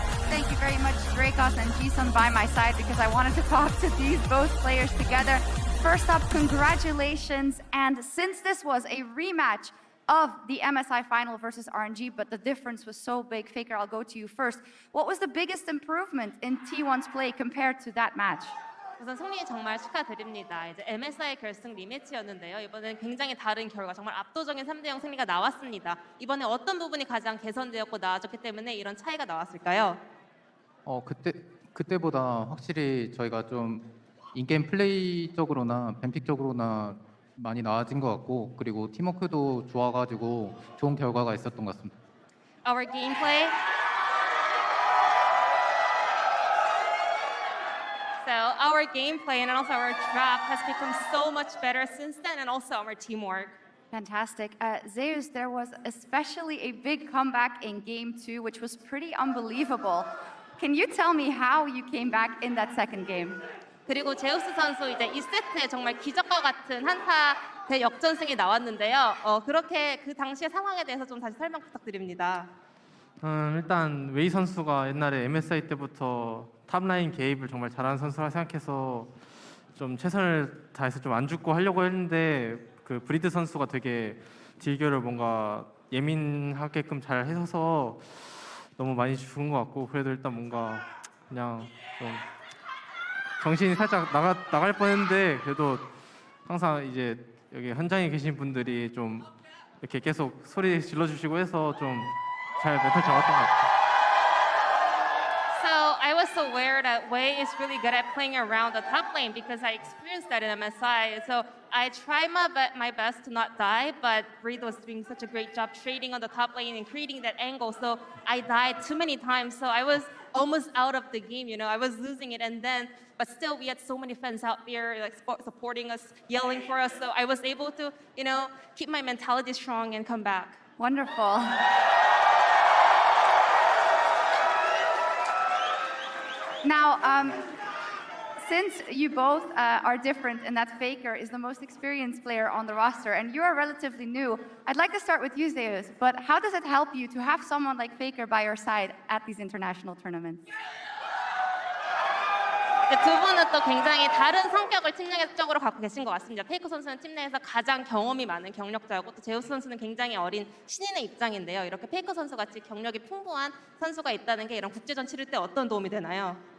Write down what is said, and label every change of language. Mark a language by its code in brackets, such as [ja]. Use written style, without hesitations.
[en] Thank you very much, Dracos and Jason by my side, because I wanted to talk to these both players together. First up, congratulations. And since this was a rematch of the MSI final versus RNG, but the difference was so big, Faker, I'll go to you first. What was the biggest improvement in T1's play compared to that match? [ko] 우선 승리 정말 축하드립니다. 이제 MSI 결승 리매치였는데요. 이번엔 굉장히 다른 결과, 정말 압도적인 3대0 승리가 나왔습니다. 이번에 어떤 부분이 가장 개선되었고 나아졌기 때문에 이런 차이가 나왔을까요? 그때보다 확실히 저희가 좀 인게임 플레이적으로나 뱀픽적으로나 많이 나아진 것 같고, 그리고 팀워크도 좋아가지고 좋은 결과가 있었던 것 같습니다. [en] Our gameplay. So our gameplay and also our draft has become so much better since then, and also our teamwork. Fantastic. Zeus, there was especially a big comeback in Game 2, which was pretty unbelievable. Can you tell me how you came back in that second game? [ko] 그리고 제우스 선수 이제 2세트에 정말 기적과 같은 한타 대역전승이 나왔는데요. 그렇게 그 당시의 상황에 대해서 좀 다시 설명 부탁드립니다. 일단 웨이 선수가 옛날에 MSI 때부터 탑라인 개입을 정말 잘하는 선수라 생각해서 좀 최선을 다해서 좀 안 죽고 하려고 했는데, 그 브리드 선수가 되게 딜교를 뭔가 예민하게끔 잘 해서 너무 많이 죽은 것 같고, 그래도 일단 뭔가 그냥 좀 정신이 살짝 나갈 뻔했는데, 그래도 항상 이제 여기 현장에 계신 분들이 좀 이렇게 계속 소리 질러주시고 해서 좀 잘 멘탈 잡았던 것 같아요. [en] So I was aware that Wei is really good at playing around the top lane because I experienced that in MSI. So I tried my best to not die, but Breed was doing such a great job trading on the top lane and creating that angle. So I died too many times. So I was almost out of the game. You know, I was losing it, and then, but still, we had so many fans out there like supporting us, yelling for us. So I was able to, you know, keep my mentality strong and come back. Wonderful. Now, since you both are different and that Faker is the most experienced player on the roster and you are relatively new, I'd like to start with you, Zeus, but how does it help you to have someone like Faker by your side at these international tournaments? [ko] 두 분은 또 굉장히 다른 성격을 팀 내적으로 갖고 계신 것 같습니다. 페이커 선수는 팀 내에서 가장 경험이 많은 경력자고 또 제우스 선수는 굉장히 어린 신인의 입장인데요. 이렇게 페이커 선수 같이 경력이 풍부한 선수가 있다는 게 이런 국제전 치를 때 어떤 도움이 되나요?